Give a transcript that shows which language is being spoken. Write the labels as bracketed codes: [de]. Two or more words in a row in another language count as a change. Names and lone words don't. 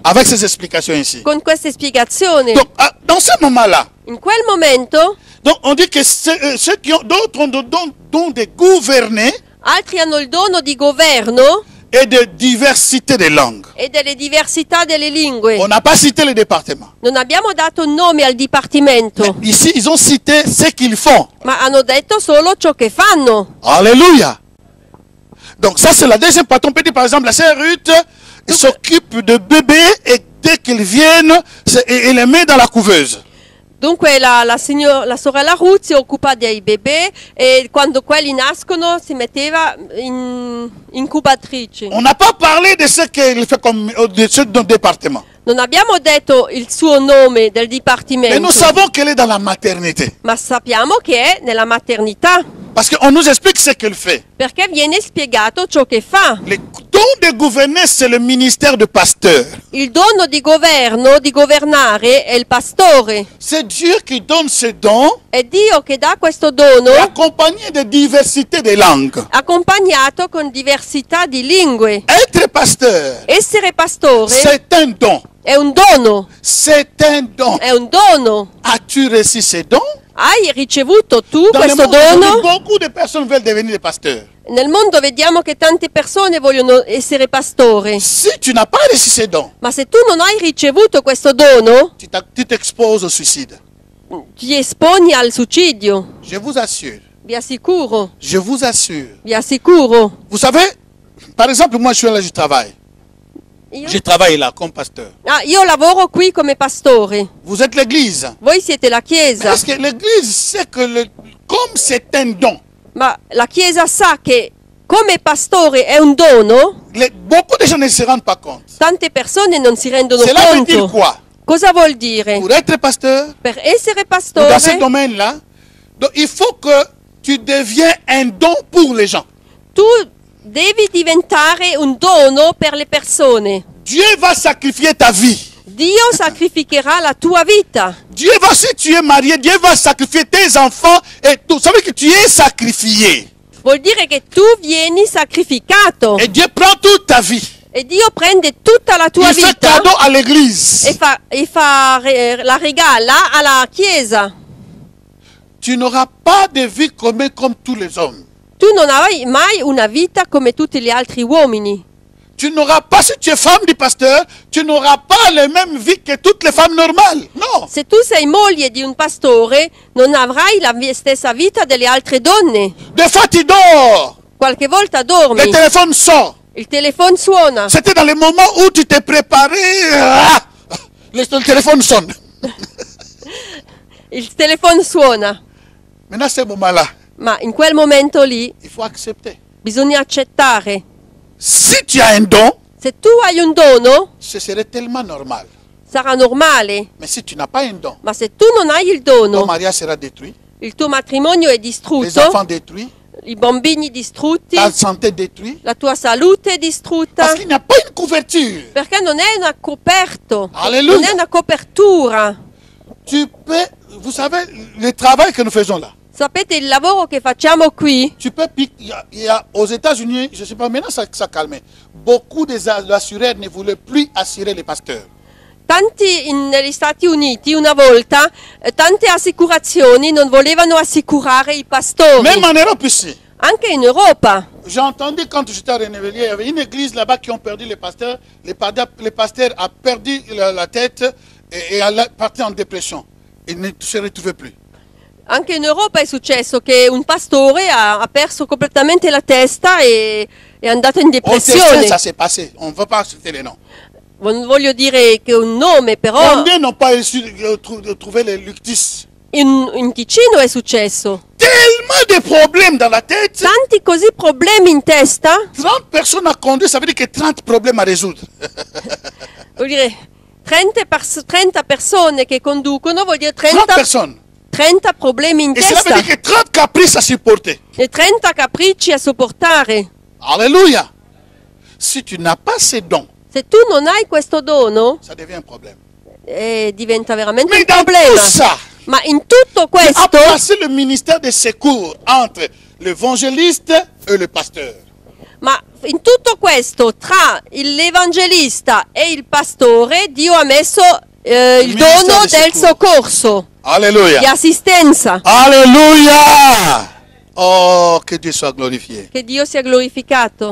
[fr] avec ces explications ici. [it] con queste spiegazioni. [fr] Donc, dans ce moment-là, [it] In quel momento [fr] donc on dit que ceux qui ont d'autres ont le don de gouverner [it] altri hanno il dono di governo [fr] et de diversité des langues. [it] e delle diversità delle lingue. [fr] On n'a pas cité le département. [it] Non abbiamo dato un nome al dipartimento, [fr] Ici, ils ont cité ce qu'ils font. [it] ma hanno detto solo ciò che fanno. [fr] Alléluia. Donc ça, c'est la deuxième partie. On peut dire, par exemple, la sœur Ruth s'occupe de bébés et dès qu'ils viennent, elle les met dans la couveuse. [it] Dunque la sorella Ruth si occupa dei bebè e quando quelli nascono si metteva in incubatrici. [fr] On n'a pas parlé de ce qu'elle fait comme de ce département. [it] Non abbiamo detto il suo nome del [fr] Mais [it] dipartimento, [fr] nous savons qu'elle est dans la maternité. [it] ma sappiamo che è nella maternità, [fr] Parce qu'on nous explique ce qu'elle fait. [it] perché viene spiegato ciò che fa. [fr] Le don de gouverner, c'est le ministère de pasteur. [it] Il dono di governo, di governare, è il pastore. [fr] C'est Dieu qui donne ce don, [it] È Dio che dà questo dono [fr] accompagné de diversité des langues. [it] accompagnato con diversità di lingue. [fr] Être pasteur, [it] Essere pastore [fr] c'est un don. [it] è un dono, [fr] C'est un don. [it] è un dono. [fr] As-tu reçu ce don? [it] Hai ricevuto tu [fr] Dans le [it] questo [fr] monde, aujourd'hui, [it] dono? [fr] beaucoup de personnes veulent devenir des pasteurs. [it] Nel mondo vediamo che tante persone vogliono essere pastore, [fr] Si tu n'as pas reçu ce don, [it] ma se tu non hai ricevuto questo dono, [fr] tu t'exposes au suicide. [it] ti esponi al suicidio. [fr] Je vous assure. [it] Vi assicuro, [fr] Je vous assure. [it] vi assicuro. [fr] Vous savez, par exemple, moi je suis là, je travaille. [it] Io, [fr] Je travaille là comme pasteur. [it] io lavoro qui come pastore, [fr] Vous êtes l'église. [it] voi siete la chiesa, [fr] Parce que l'église sait que comme c'est un don, [it] ma la chiesa sa che come pastore è un dono, [fr] beaucoup de gens ne se rendent pas compte. [it] tante persone non si rendono [fr] Cela veut dire [it] conto. [fr] quoi? [it] Cosa vuol dire? [fr] Pour être pasteur, [it] Per essere [fr] dans ce [it] pastore, [fr] domaine-là, donc il faut que tu deviens un don pour les gens. [it] tu devi diventare un dono per le persone. [fr] Dieu va sacrifier ta vie. [it] Dio sacrificherà la tua vita. [fr] Dieu va, si tu es marié, Dieu va sacrifier tes enfants et tout. Ça veut dire que tu es sacrifié. [it] Vuol dire che tu vieni sacrificato [fr] Et Dieu prend toute ta vie. [it] e Dio prende tutta la tua [fr] Il fait [it] vita [fr] cadeau à l'église. [it] la regala alla Chiesa. [fr] Tu n'auras pas de vie commune comme tous les hommes. [it] Tu non avrai mai una vita come tutti gli altri uomini. [fr] Tu n'auras pas, si tu es femme du pasteur, tu n'auras pas les mêmes vies que toutes les femmes normales. [it] Non. Se tu sei moglie di un pastore, non avrai la stessa vita delle altre donne. [fr] Des fois, tu dors. [it] Qualche volta dormi, [fr] Le téléphone sort. [it] il telefono suona. [fr] C'était dans le moment où tu t'es préparé. Le téléphone sonne. [it] Il telefono suona. [fr] Maintenant, ce moment-là, [it] Ma in quel momento lì [fr] il faut accepter. [it] bisogna accettare. [fr] Si tu as un don, [it] Se tu hai un dono, [fr] ce serait tellement normal. [it] sarà normale. [fr] Mais si tu n'as pas un don, [it] Ma se tu non hai il [fr] ton [it] dono, [fr] mariage sera détruit, [it] il tuo matrimonio è [fr] les [it] distrutto, [fr] enfants détruits, [it] i bambini distrutti, [fr] ta santé détruite, [it] la tua salute è distrutta, [fr] parce qu'il n'y a pas une couverture. [it] perché non è una coperto, Alleluia. non è una copertura. [fr] Tu peux, vous savez, le travail que nous faisons là, [it] Sapete il lavoro che facciamo qui? [fr] tu peux, il y a aux États-Unis, je ne sais pas, maintenant ça calme. Beaucoup d'assureurs ne voulaient plus assurer les pasteurs. [it] Negli Stati Uniti una volta tante assicurazioni non volevano assicurare i pastori, [fr] Même en Europe ici. [it] anche in Europa. [fr] J'ai entendu quand j'étais à Rennevellier, il y avait une église là-bas qui ont perdu les pasteurs. Les pasteurs ont perdu la tête et parti en dépression. Ils ne se retrouvaient plus. [it] Anche in Europa è successo che un pastore ha perso completamente la testa e è andato in [fr] Au Texas, [it] depressione. [fr] ça s'est passé. On ne va pas citer les noms. [it] Non voglio dire che un nome, però [fr] Combien n'ont pas réussi de trouver les luctis? [it] in Ticino è successo. [fr] Tellement de problèmes dans la tête. [it] Tanti così problemi in testa, [fr] 30 personnes à conduire, ça veut dire que 30 problèmes à résoudre. [it] vuol dire 30 persone che conducono, vuol dire 30 30 [fr] personnes. [it] 30 problemi in [fr] Et cela veut [it] testa [fr] dire que 30 caprices à supporter. [it] e 30 capricci a sopportare. [fr] Alléluia. Si tu n'as pas ces dons, [it] Se tu non hai questo dono, [fr] ça devient un problème. [it] diventa veramente [fr] Mais [it] un [fr] dans [it] problema. [fr] tout ça, [it] Ma in tutto [fr] a [it] questo [fr] placé le ministère de secours entre l'évangéliste et le pasteur. [it] Ma in tutto questo, tra l'evangelista e il pastore, Dio ha messo il ministero dono di del sicuro. soccorso, di Alléluia. assistenza. [fr] Alléluia. Oh, que Dieu soit glorifié. [it] Che Dio sia glorificato.